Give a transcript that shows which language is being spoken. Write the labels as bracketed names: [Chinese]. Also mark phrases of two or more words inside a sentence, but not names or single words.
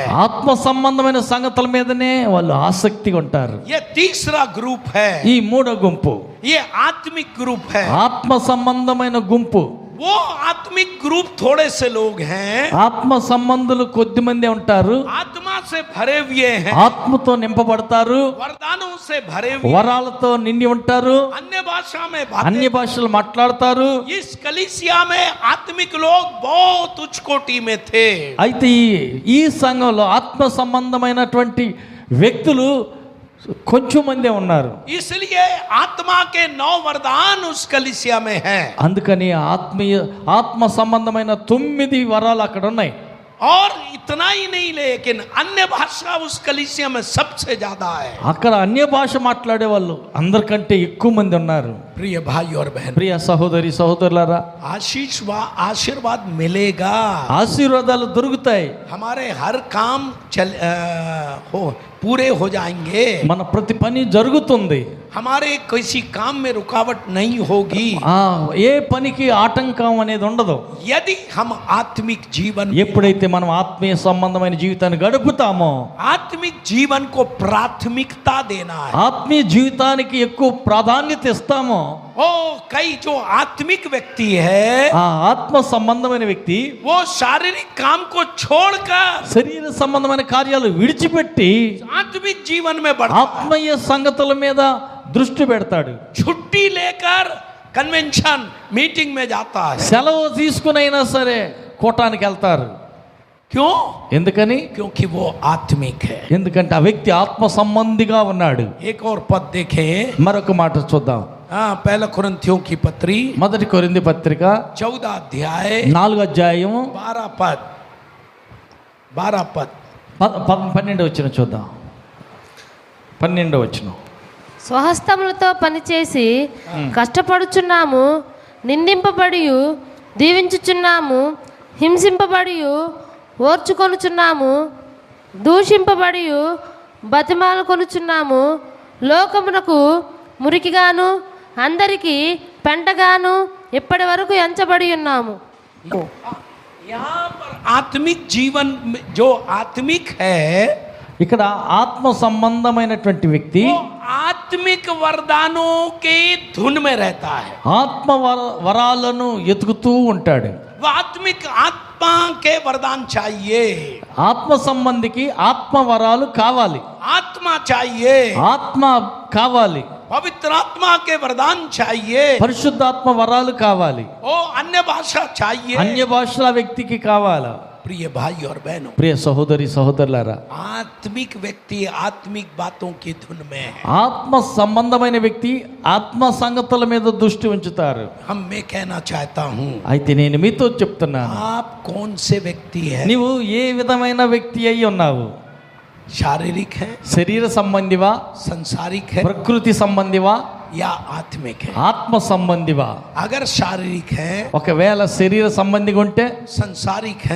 [Telugu] ఆత్మ సంబంధమైన సంగతుల మీదనే వాళ్ళు ఆసక్తిగా ఉంటారు. [Hindi] ये तीसरा ग्रुप है, [Telugu] ఈ మూడో గుంపు [Hindi] ये आत्मिक ग्रुप है। [Telugu] ఆత్మ సంబంధమైన గుంపు. [Hindi] वो आत्मिक ग्रुप थोड़े से लोग हैं, [Telugu] ఆత్మ సంబంధులు కొద్ది మంది ఉంటారు, [Hindi] आत्मा से भरे हुए हैं, [Telugu] ఆత్మతో నింపబడతారు, [Hindi] वरदानों से भरे हुए, [Telugu] వరాలతో నిండి ఉంటారు, [Hindi] अन्य भाषा में [Telugu] అన్య [Hindi] बातें। [Telugu] భాషలు మాట్లాడతారు. [Hindi] इस कलीसिया में आत्मिक लोग बहुत उच्च कोटि में थे। [Telugu] అయితే ఈ సంఘంలో ఆత్మ సంబంధమైనటువంటి వ్యక్తులు కొంచెం మందే ఉన్నారు. [Hindi] इसलिए आत्मा के 9 वरदान उस कलीसिया में हैं। [Telugu] అందుకని ఆత్మ సంబంధమైన 9 వరాలు అక్కడ ఉన్నాయి. [Hindi] और इतना ही नहीं, लेकिन अन्य भाषा उस कलीसिया में सबसे ज्यादा है। [Telugu] అక్కడ అన్య భాష మాట్లాడే వాళ్ళు అందరికంటే ఎక్కువ మంది ఉన్నారు. [Hindi] प्रिय भाई और बहन, [Telugu] ప్రియ సహోదరి సహోదరులారా, [Hindi] आशीष व आशीर्वाद मिलेगा। [Telugu] ఆశీర్వాదాలు దొరుకుతాయి. [Hindi] हमारे हर काम पूरे हो जाएंगे। [Telugu] మన ప్రతి పని జరుగుతుంది. [Hindi] हमारे किसी काम में रुकावट नहीं होगी [Telugu] ఏ పనికి ఆటంకం అనేది ఉండదు. [Hindi] यदि हम आत्मिक जीवन [Telugu] ఎప్పుడైతే మనం ఆత్మీయ సంబంధమైన జీవితాన్ని గడుపుతామో, [Hindi] आत्मिक जीवन को प्राथमिकता देना है। [Telugu] ఆత్మీయ జీవితానికి ఎక్కువ ప్రాధాన్యత ఇస్తామో, [Hindi] ओ कई जो आत्मिक व्यक्ति है [Telugu] ఆ ఆత్మ సంబంధమైన వ్యక్తి [Hindi] वो शारीरिक काम को छोड़कर [Telugu] శరీర సంబంధమైన కార్యాలు విడిచిపెట్టి [Hindi] आत्मिक जीवन में बढ़ता है। [Telugu] ఆత్మీయ సంగతుల మీద దృష్టి పెడతాడు. [Hindi] छुट्टी लेकर कन्वेंशन मीटिंग में जाता है। [Telugu] సెలవు తీసుకునైనా సరే కూటానికి వెళ్తారు. [Hindi] क्यों? [Telugu] ఎందుకని? [Hindi] क्योंकि वो आत्मिक है। [Telugu] ఎందుకంటే ఆ వ్యక్తి ఆత్మ సంబంధిగా ఉన్నాడు. [Hindi] एक और पद देखें, [Telugu] మరొక మాట చూద్దాం. [Hindi] पहला कुरिन्थियों की पत्री [Telugu] మొదటి కొరింథీ పత్రిక [Hindi] 14 अध्याय [Telugu] 4వ అధ్యాయం [Hindi] 12 पद 12 पद [Telugu] 12వ వచనం చూద్దాం. 12వ వచనం. స్వహస్తములతో పనిచేసి కష్టపడుచున్నాము, నిందింపబడి దీవించుచున్నాము, హింసింపబడి ఓర్చుకొనుచున్నాము, దూషింపబడి బతిమాలు కొనుచున్నాము, లోకమునకు మురికిగాను అందరికీ పెంటగాను ఇప్పటి వరకు ఎంచబడి ఉన్నాము. [Hindi] यहाँ पर आत्मिक जीवन में जो आत्मिक है [Telugu] ఇక్కడ ఆత్మ సంబంధమైనటువంటి వ్యక్తి [Hindi] वो आत्मिक वरदानों के धुन में रहता है। [Telugu] ఆత్మ వరాలను ఎతుకుతూ ఉంటాడు. [Hindi] वो आत्मिक आत्मा के वरदान चाहिए, [Telugu] ఆత్మ సంబంధికి ఆత్మ వరాలు కావాలి, [Hindi] आत्मा चाहिए, [Telugu] ఆత్మ కావాలి, [Hindi] पवित्र आत्मा के वरदान चाहिए, [Telugu] పరిశుద్ధాత్మ వరాలు కావాలి, [Hindi] ओ अन्य भाषा चाहिए। [Telugu] అన్య భాషల వ్యక్తికి కావాలా. [Hindi] प्रिय भाई और बहनों, [Telugu] ప్రియ సహోదరి సహోదరులారా, [Hindi] आत्मिक व्यक्ति आत्मिक बातों की धुन में है। [Telugu] ఆత్మ సంబంధమైన వ్యక్తి ఆత్మ సంగతుల మీద దృష్టి ఉంచుతారు. [Hindi] मैं कहना चाहता हूँ, [Telugu] అయితే నేను మీతో చెప్తున్నాను, [Hindi] आप कौन से व्यक्ति है? [Telugu] నీవు ఏ విధమైన వ్యక్తి అయి ఉన్నావు? [Hindi] शारीरिक है, [Telugu] శరీర సంబంధివా, [Hindi] संसारिक है, [Telugu] ప్రకృతి సంబంధివా, [Hindi] या आत्मिक है? [Telugu] ఆత్మ సంబంధివా? [Hindi] अगर शारीरिक है, [Telugu] ఒకవేళ శరీర సంబంధిగా ఉంటే, [Hindi] संसारिक है,